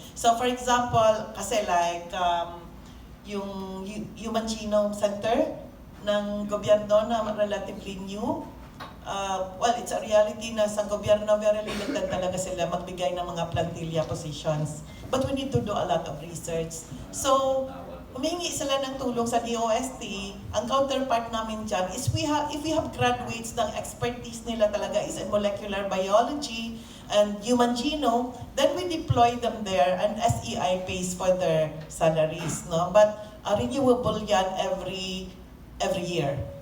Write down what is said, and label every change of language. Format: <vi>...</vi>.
<tl>So, for example, kasi like yung Human Genome Center ng gobyerno na relatively new,</tl> <en>well, it's a reality</en> <tl>na sa gobyerno very limited talaga sila magbigay ng mga plantilla positions.</tl> <en>But we need to do a lot of research.</en> <tl>So, humingi sila ng tulong sa DOST. Ang counterpart namin dyan is</tl> <en>if we have graduates</en> <tl>ng expertise nila talaga</tl> <en>is in molecular biology and human genome, then we deploy them there and SEI pays for their salaries.</en> <tl>No?</tl> <en>But renewable</en> <tl>yan</tl> <en>every year.</en>